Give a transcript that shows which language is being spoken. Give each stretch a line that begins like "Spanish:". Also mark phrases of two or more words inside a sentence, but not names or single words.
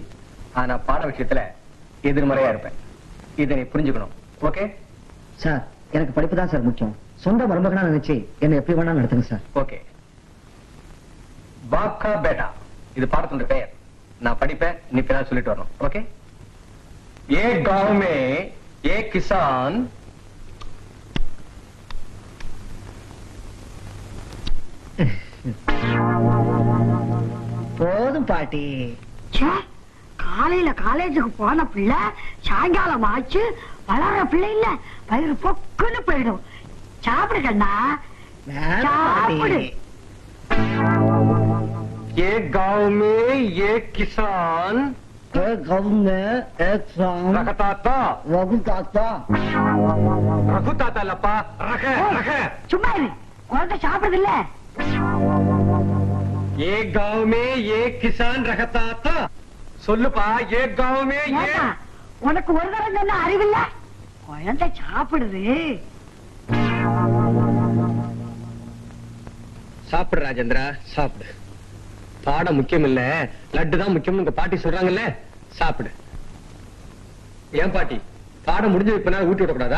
Tamil: ஆனா பாட விஷயத்துல எதிர்மறையா இருப்பேன். இதை நீ புரிஞ்சுக்கணும். ஓகே சார், எனக்கு படிப்பு தான் சார் முக்கியம். சொந்த மருமகனா நினைச்சு என்ன எப்படி வேணா நடத்துங்க சார். ஓகே.
Hindi: बाप का बेटा,
Tamil: இது பாடத்தோட பெயர். நான் படிப்பேன், நீ பின்னால் சொல்லிட்டு வரணும்.
Hindi: ஓகே. ஏ गांव में एक किसान
Tamil: போதும் பாட்டி. காலையில காலேஜுக்கு போன பிள்ளை சாயங்காலம் ஆச்சு வளர்ற பிள்ளை இல்ல, வயிறு பொக்குன்னு போயிடும். சாப்பிடு கண்ணா, சாப்பிடு.
Hindi: ये गांव में एक किसान रघुताता लपा रख
Tamil: சும்மா இரு, குழந்தை சாப்பிடுது இல்ல.
Hindi: एक गांव में एक किसान रखता था.
Tamil: சொல்லுப்பா,
Hindi: एक गांव में ये.
Tamil: உனக்கு ஒரு தரம் சொன்ன அறிவில்ல? குழந்தை சாப்பிடுது. சாப்பிடு ராஜேந்திரா, சாப்பிடு. பாடம் முக்கியம் இல்ல, லட்டு தான் முக்கியம். உங்க பாட்டி சொல்றாங்கல்ல, சாப்பிடு. ஏன் பாட்டி, பாடம் முடிஞ்சு இப்ப நான் ஊட்டி விடக்கூடாதா?